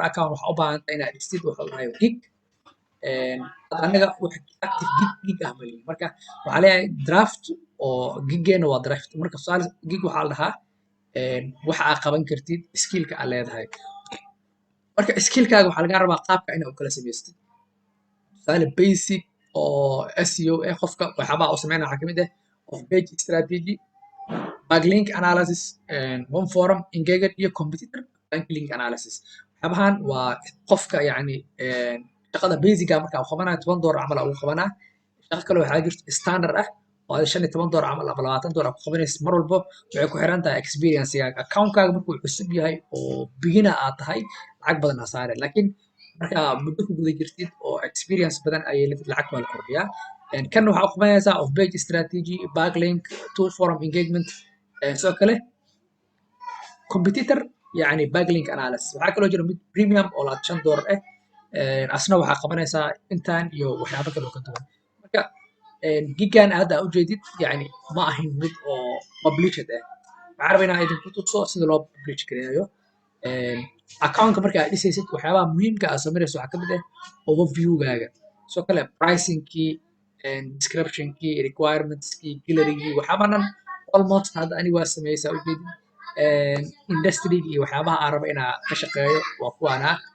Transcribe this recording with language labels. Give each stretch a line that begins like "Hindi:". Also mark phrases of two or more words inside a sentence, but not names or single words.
Somali: account waxaa u baahan tahay inaad dhigtid waxa la dhahayo gig anaga
English: active gig
Somali: ah malihin marka waxaa leeyahay draft oo giggeena waa draft marka tusaale gig waxaa la dhahaa waxa aad qaban kartid skillka aad leedahay marka skillkaaga waxaa lagaa rabaa qaabka inaad u kala samaystid tusaale basic oo SEO qofka waxyaabaha uu sameynaya waxaa kamid ah
English: of page strategy backlink analysis one forum engagement
Somali: iyo
English: competitor backlink analysis
Somali: waxyaabahan waa qofka yani shaqada basic ah marka uu qabanayo $10 camal uu qabanaa shaqo kale waxaa jirto standard ah oo $15 camal ama $20 ku qabanaysid mar walbo waxay ku xiran tahay experience-gaaga account-kaaga markuu cusub yahay oo beginner aad tahay lacag badan aa saare laakiin marka muddo ku guda jirtid oo experience badan ayay lacag baa la kordhiyaa kan waxaa u qabanaysaa
English: of page strategy backlink two forum engagement
Somali: sidoo kale competitor yani
English: backlink analysis
Somali: waxaa kaloo jira mid premium oo $5 ah asna waxaa qabanaysaa intaan iyo waxyaabo kale oo ka duwan marka giggan hadda aad ujeedid yani ma ahin mid oo published ah waxaan rabaa inaan idinku tuso sida loo publish gareeyo account-ka marka aad dhisaysid waxyaabaha muhiimka aad samaynayso waxaa kamid ah overview-gaaga sidoo kale pricing-kii description-kii requirements-kii gallery-gii waxyaabaha dhan almost hadda aniga waa sameeyey saa ujeedid industry-ga iyo waxyaabaha aan rabo inaan ka shaqeeyo waa kuwaana